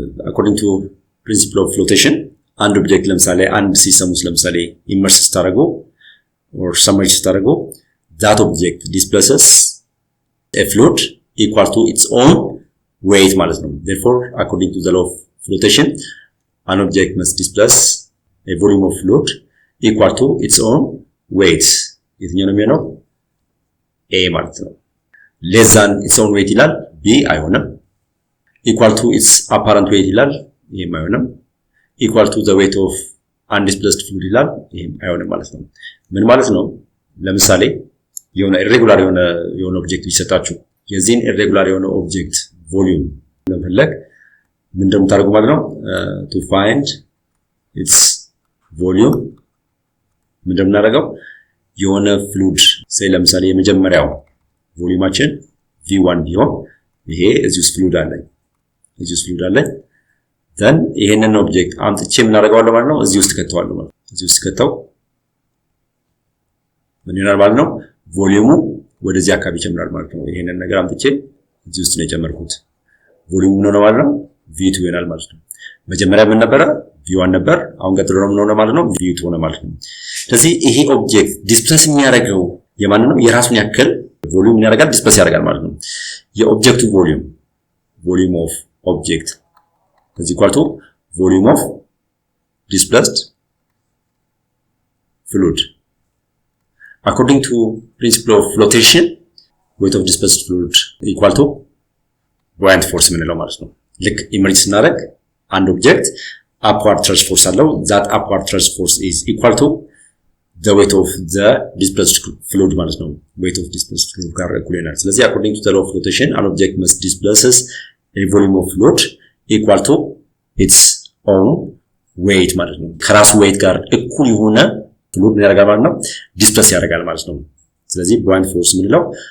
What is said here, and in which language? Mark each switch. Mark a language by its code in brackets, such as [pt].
[en] according to principle of flotation [am] አንድ ኦብጀክት ለምሳሌ አንድ ሲስተም ውስጥ ለምሳሌ ኢመርስ ስታደርጉ [en] or submerge ስታደርጉ that object displaces a fluid equal to its own weight ማለት ነው። therefore according to the law of flotation an object must displace a volume of fluid equal to its own weight የትኛው ነው የሚሆነው? [am] A ማለት ነው። [en] less than its own weight [am] ይላል። B አይሆንም። [en] equal to its apparent weight [am] ይላል። ይሄም አይሆንም። [en] equal to the weight of undisplaced fluid [am] ይላል። ይሄም አይሆንም ማለት ነው። ምን ማለት ነው? ለምሳሌ የሆነ ኢሬጉላር የሆነ ኦብጀክት ቢሰጣችሁ የዚህን ኢሬጉላር የሆነ ኦብጀክት ቮሊዩም ለመፈለግ ምን እንደምታደርጉ ማለት ነው [en] to find its volume [am] ምን እንደምናደርገው የሆነ ፍሉድ say ለምሳሌ የመጀመሪያው ቮሊዩማችን V1 ቢሆን ይሄ እዚህ ውስጥ ፍሉድ አለ then ይሄንን ኦብጀክት አምጥቼ ምን አደርገዋለሁ ማለት ነው እዚህ ውስጥ ከተዋለሁ ማለት ነው። እዚህ ውስጥ ከተው ምን ይሆናል ማለት ነው ቮሊዩሙ ወደዚህ አካባቢ ይጨምራል ማለት ነው። ይሄንን ነገር አምጥቼ እዚህ ውስጥ ነው የጨመርኩት ቮሊዩሙ ነው ማለት ነው V2 ይሆናል ማለት ነው። መጀመሪያ ምን ነበረ V1 ነበር። አሁን ቀጥሎ ነው ምን ሆነ ማለት ነው V2 ሆነ ማለት ነው። ስለዚህ ይሄ ኦብጀክት ዲስፕሌስ የሚያደርገው የማን ነው? የራሱን ያክል ቮሊዩም ያደርጋል ዲስፕሌስ ያደርጋል ማለት ነው። [en] የኦብጀክቱ ቮሊዩም ኦፍ ኦብጀክት is equal to volume of displaced fluid. According to principle of flotation, weight of displaced fluid equal to buoyant force ምንለው ማለት ነው። [am] ልክ ኢመርጅ ስናደርግ አንድ ኦብጀክት [en] upward thrust force አለው that upward thrust force is equal to [am] the weight of the displaced fluid ማለት ነው። weight of displaced fluid ጋር እኩል ይሆናል። ስለዚህ [en] according to the law of flotation an object must displaces a volume of fluid equal to its own weight [am] ማለት ነው። ከራሱ weight ጋር እኩል የሆነ ፍሉድ ምን ያደርጋል ማለት ነው ዲስፕሌስ ያደርጋል ማለት ነው። ስለዚህ buoyant force ምንለው